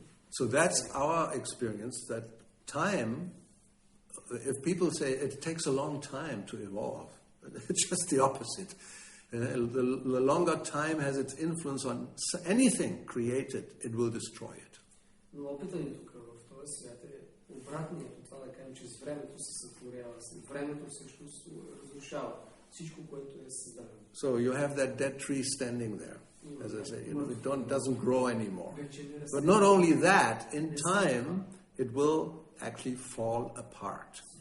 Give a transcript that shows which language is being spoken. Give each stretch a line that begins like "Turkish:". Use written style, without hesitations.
English: So that's our experience, that time, if people say it takes a long time to evolve, it's just the opposite. The longer time has its influence on anything created, it will destroy it.
Bulgarian: Но опитът ни тук в този свят е обратният, това да кажем, че с времето се сътворява, времето всъщност разрушава всичко, което е създадено.
English: So you have that dead tree standing there, as I say, it doesn't grow anymore. But not only that, in time, it will actually fall apart.